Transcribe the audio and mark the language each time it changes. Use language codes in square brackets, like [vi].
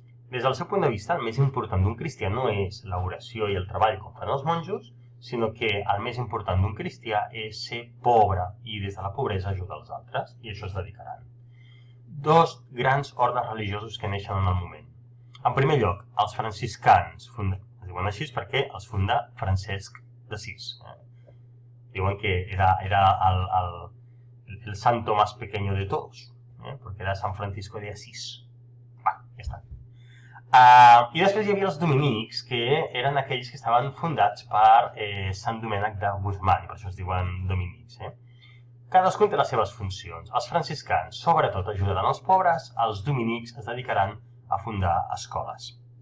[ca] Des del seu punt de vista, el més important d'un cristià no és l'oració i el treball com fan els monjos, sinó que el més important d'un cristià és ser pobre i des de la pobresa ajudar els altres, i això es dedicaran. Dos grans ordes religiosos que neixen en el moment. En primer lloc, els franciscans, es diuen així perquè els funda Francesc d'Assís. Diuen que [es] era el santo más pequeño de todos, porque era San Francisco de Asís. [ca] Va, ja està. I després hi havia els dominics, que eren aquells que estaven fundats per Sant Domènec de Guzmán, i per això es diuen dominics. Cadascun té les seves funcions. Els franciscans, sobretot, ajudaran els pobres, els dominics es dedicaran a fundar escoles.